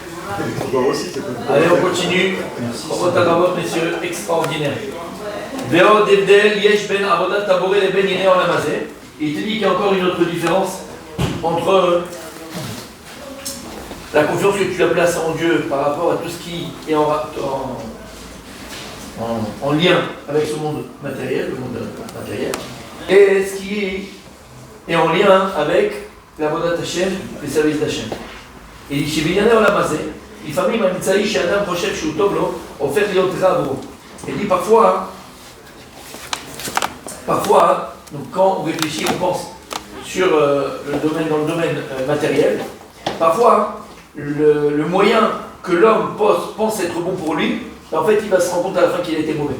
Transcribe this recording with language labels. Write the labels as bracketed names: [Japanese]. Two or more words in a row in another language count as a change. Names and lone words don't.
[French] Allez, on continue. Robot, messieurs, extraordinaire. [Hebrew] ועוד הבדל יש בין עבודת הבורא לבין ענייני העולם הזה. [French] Il te dit qu'il y a encore une autre différence entre la confiance que tu as placée en Dieu par rapport à tout ce qui est en lien avec ce monde matériel, le monde matériel, et ce qui est en lien avec la [Hebrew] עבודת השם, [French] les services d'Hashem. Et il dit, chez [Hebrew] בענייני העולם הזה, לפעמים האמצעי שאדם חושב שהוא טוב לו, הופך להיות רע עבורו. [French] Il dit parfois, donc quand on réfléchit, on pense sur dans le domaine matériel, parfois le moyen que l'homme pense être bon pour lui, en fait il va se rendre compte à la fin qu'il a été mauvais.